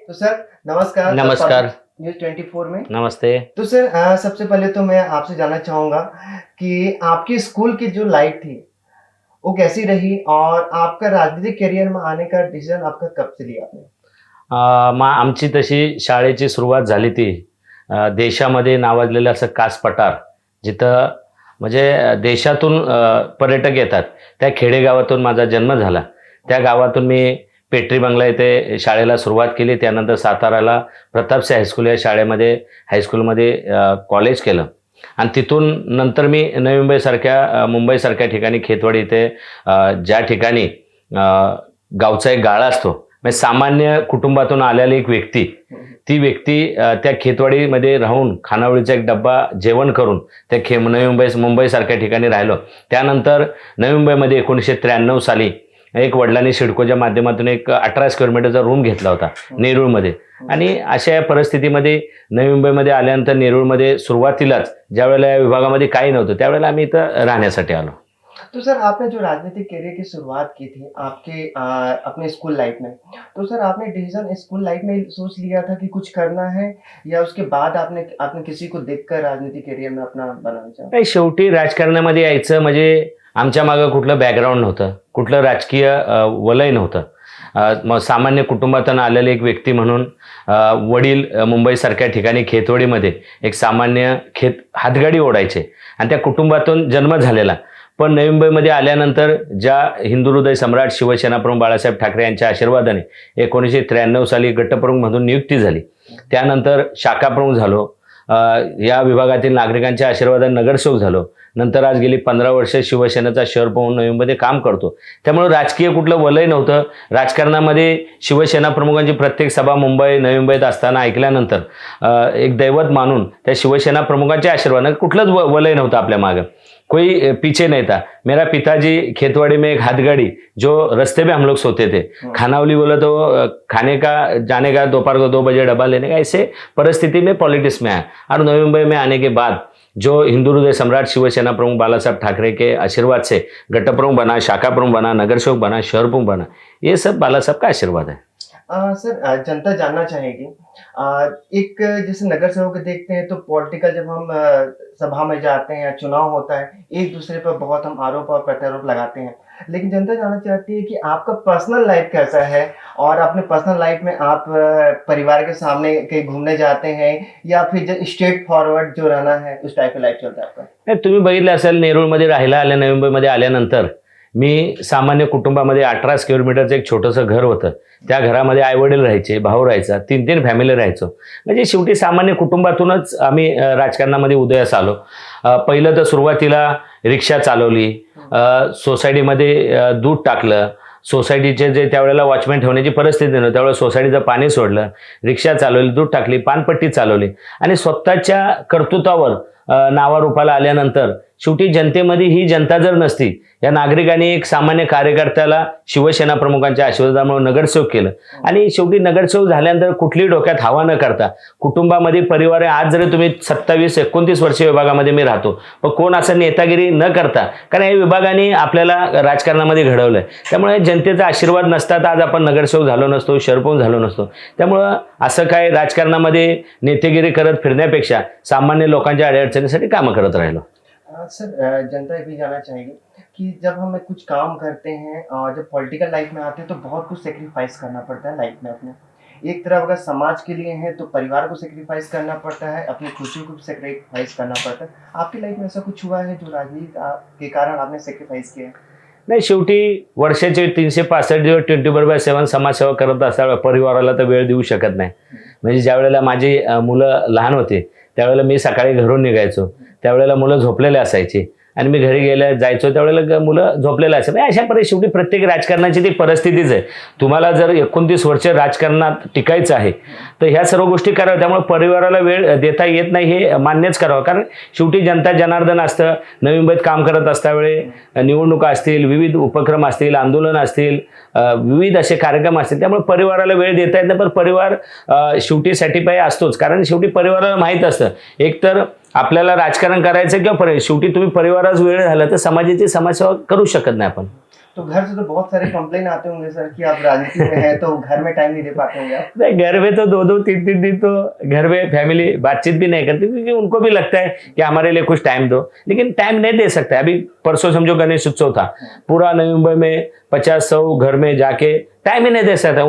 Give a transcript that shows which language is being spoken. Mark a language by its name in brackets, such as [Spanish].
[Hindi] तो सर नमस्कार. नमस्कार. न्यूज 24 में नमस्ते. तो सर सबसे पहले तो मैं आपसे जानना चाहूंगा कि आपकी स्कूल की जो लाइफ थी वो कैसी रही और आपका राजनीतिक करियर में आने का डिसीजन आपका कब से लिया आपने? [Marathi] आमची तशी शाळेची सुरुवात झाली ती देशामध्ये नावाजलेलं असं कास पठार, जिथं म्हणजे देशातून पर्यटक येतात, त्या खेडेगावातून माझा जन्म झाला. त्या गावातून मी पेटरी बंगला येथे शाळेला सुरुवात केली. त्यानंतर साताराला प्रतापसिंह हायस्कूल या शाळेमध्ये हायस्कूलमध्ये कॉलेज केलं आणि तिथून नंतर मी नवी मुंबईसारख्या ठिकाणी खेतवाडी इथे ज्या ठिकाणी गावचा एक गाळा असतो, म्हणजे सामान्य कुटुंबातून आलेली एक व्यक्ती, ती व्यक्ती त्या खेतवाडीमध्ये राहून खानावळीचा एक डब्बा जेवण करून त्या मुंबईसारख्या ठिकाणी राहिलो. त्यानंतर नवी मुंबईमध्ये 1993 साली एक वडिलांनी सिडकोच्या माध्यमातून एक 18 स्क्वेअर मीटरचा रूम घेतला होता नेरूळमध्ये. आणि अशा या परिस्थितीमध्ये नवी मुंबईमध्ये आल्यानंतर नेरूळमध्ये सुरुवातीलाच ज्या वेळेला या विभागामध्ये काही नव्हतं त्यावेळेला आम्ही इथं राहण्यासाठी आलो. [Hindi] तो सर आपने जो राजनीतिक करियर की शुरुआत की थी आपके अपने स्कूल लाइफ में, तो सर आपने डिसीजन स्कूल लाइफ में सोच लिया था कि कुछ करना है या उसके बाद आपने किसी को देखकर राजनीतिक करियर में अपना बनाना चाहा? [Marathi] नाही, शेवटी राजकारणामध्ये यायचं म्हणजे आमच्या मागं कुठलं बॅकग्राऊंड नव्हतं, कुठलं राजकीय वलय नव्हतं. मग सामान्य कुटुंबातून आलेले एक व्यक्ती म्हणून वडील मुंबईसारख्या ठिकाणी खेतवाडीमध्ये एक सामान्य हातगाडी ओढायचे आणि त्या कुटुंबातून जन्म झालेला. पण नवी मुंबईमध्ये आल्यानंतर ज्या हिंदू हृदय सम्राट शिवसेनाप्रमुख बाळासाहेब ठाकरे यांच्या आशीर्वादाने 1993 साली गटप्रमुख म्हणून नियुक्ती झाली. त्यानंतर शाखाप्रमुख झालो. या विभागातील नागरिकांच्या आशीर्वादाने नगरसेवक झालो. नंतर आज गेली 15 वर्ष शिवसेनेचा शहर म्हणून नवी मुंबईमध्ये काम करतो. त्यामुळे राजकीय कुठलं वलय नव्हतं. राजकारणामध्ये शिवसेना प्रमुखांची प्रत्येक सभा नवी मुंबईत असताना ऐकल्यानंतर एक दैवत मानून त्या शिवसेना प्रमुखांच्या आशीर्वादाने कुठलंच वलय नव्हतं आपल्या मागं, [Hindi] कोई पीछे नहीं था. मेरा पिताजी खेतवाड़ी में एक हाथगाड़ी, जो रास्ते में हम लोग सोते थे, खानावली बोला तो खाने का जाने का दोपहर को 2 बजे डब्बा लेने का, ऐसे परिस्थिति में पॉलिटिक्स में आया. और नवी मुंबई में आने के बाद जो हिंदू हृदय सम्राट शिवसेना प्रमुख बालासाहेब ठाकरे के आशीर्वाद से गट प्रमुख बना, शाखा प्रमुख बना, नगरसेवक बना, शहर प्रमुख बना, ये सब बालासाहेब का आशीर्वाद है. सर जनता जानना चाहेगी एक जैसे नगर सेवक देखते हैं तो पॉलिटिकल जब हम सभा में जाते हैं या चुनाव होता है एक दूसरे पर बहुत हम आरोप और प्रत्यारोप लगाते हैं, लेकिन जनता जानना चाहती है कि आपका पर्सनल लाइफ कैसा है और अपने पर्सनल लाइफ में आप परिवार के सामने कहीं घूमने जाते हैं या फिर स्ट्रेट फॉरवर्ड जो रहना है उस टाइप का लाइफ चलता है आपका? [Marathi] तुम्ही बघितलं असेल नेरूळमध्ये राहायला आल्या नवी मुंबईमध्ये आल्यानंतर मी सामान्य कुटुंबामध्ये 18 स्क्वेअर मीटरचं एक छोटंसं घर होतं. त्या घरामध्ये आईवडील राहायचे, भाऊ राहायचा, 3-3 फॅमिली राहायचो. म्हणजे शेवटी सामान्य कुटुंबातूनच आम्ही राजकारणामध्ये उदयास आलो. पहिलं तर सुरुवातीला रिक्षा चालवली, सोसायटीमध्ये दूध टाकलं, सोसायटीचे जे त्यावेळेला वॉचमॅन ठेवण्याची परिस्थिती नव्हती, त्यावेळेला सोसायटीचं पाणी सोडलं, रिक्षा चालवली, दूध टाकली, पानपट्टी चालवली आणि स्वतःच्या कर्तृत्वावर नावारूपाला आल्यानंतर शेवटी जनतेमध्ये ही जनता जर नसती, या नागरिकांनी एक सामान्य कार्यकर्त्याला शिवसेना प्रमुखांच्या आशीर्वादामुळे नगरसेवक केलं आणि शेवटी नगरसेवक झाल्यानंतर कुठली डोक्यात हवा न करता कुटुंबामध्ये परिवार आहे. आज जरी तुम्ही 27-29 वर्षीय विभागामध्ये मी राहतो, पण कोण असं नेतागिरी न करता, कारण या विभागाने आपल्याला राजकारणामध्ये घडवलंय. त्यामुळे जनतेचा आशीर्वाद नसता तर आज आपण नगरसेवक झालो नसतो, सरपंच झालो नसतो. त्यामुळं असं काय राजकारणामध्ये नेतेगिरी करत फिरण्यापेक्षा सामान्य लोकांच्या अडचणीसाठी कामं करत राहिलो. [Hindi] सर, जनता ये भी जानना चाहेगी कि जब हम कुछ काम करते हैं और जब पॉलिटिकल लाइफ में आते हैं तो बहुत कुछ सेक्रीफाइस करना पड़ता है लाइफ में अपने. एक तरफ अगर समाज के लिए है तो परिवार को सेक्रीफाइस करना पड़ता है, अपनी खुशी को भी सेक्रीफाइस करना पड़ता है. आपकी लाइफ में ऐसा कुछ हुआ है जो राजनीति के कारण आपने सेक्रीफाइस किया है? [Marathi] नाही, शेवटी वर्षाचे 365 दिवस 24/7 समाजसेवा करत असता परिवाराला तर वेळ देऊ शकत नाही. म्हणजे ज्या वेळेला माझी मुलं लहान होते त्यावेळेला मी सकाळी घरून निघायचो, त्यावेळेला मुलं झोपलेले असायची आणि मी घरी जायचो त्यावेळेला मुलं झोपलेले असायचे. अशा परिस्थिती शेवटी प्रत्येक राजकारणाची ती परिस्थितीच आहे. तुम्हाला जर 29 वर्ष राजकारणात टिकायचं आहे तर ह्या सर्व गोष्टी कराव्या. त्यामुळे परिवाराला वेळ देता येत नाही हे मान्यच करावं, कारण शेवटी जनता जनार्दन असतं. नवी मुंबईत काम करत असता वेळी निवडणुका असतील, विविध उपक्रम असतील, आंदोलनं असतील, विविध असे कार्यक्रम असतील, त्यामुळे परिवाराला वेळ देता येत नाही. पण परिवार शेवटी सॅटिस्फाय असतोच, कारण शेवटी परिवाराला माहीत असतं एकतर आपल्याला राजकारण करायचं किंवा शेवटी तुम्ही परिवाराच वेळ झाला तर समाजाची समाजसेवा करू शकत नाही आपण. [Hindi] तो घर से तो बहुत सारे कंप्लेन आते होंगे सर कि आप राजनीति में हैं तो घर में टाइम नहीं दे पाते होंगे आप. नहीं, घर में तो 2-2, 3-3 दिन तो घर में फैमिली बातचीत भी नहीं करती, क्योंकि उनको भी लगता है कि हमारे लिए कुछ टाइम दो, लेकिन टाइम नहीं दे सकता. अभी परसों समझो गणेश उत्सव था, पूरा नवी मुंबई में 50-100 घर में जाके टाइम ही नहीं दे सकता.